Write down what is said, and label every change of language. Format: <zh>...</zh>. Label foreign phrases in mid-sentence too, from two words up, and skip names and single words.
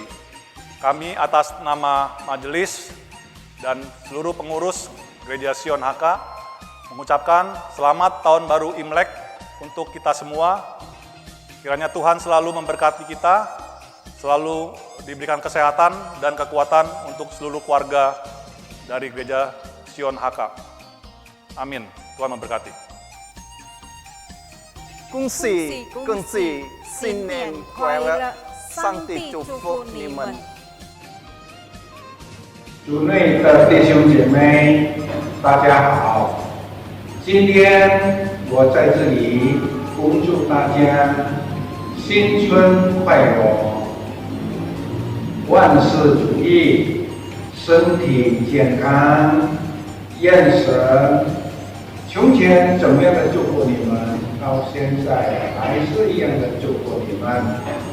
<id>Kami atas nama majelis dan seluruh pengurus Gereja Sion HK mengucapkan selamat tahun baru Imlek untuk kita semua. Kiranya Tuhan selalu memberkati kita, selalu diberikan kesehatan dan kekuatan untuk seluruh keluarga dari Gereja Sion HK. Amin. Tuhan memberkati.</id> <zh>恭喜恭喜，新年快乐！上帝祝福你们。主内的弟兄姐妹，大家好！今天我在这里恭祝大家新春快乐，万事如意，身体健康，愿神从前怎么样的祝福你们，到现在还是一样的祝福你们。</zh>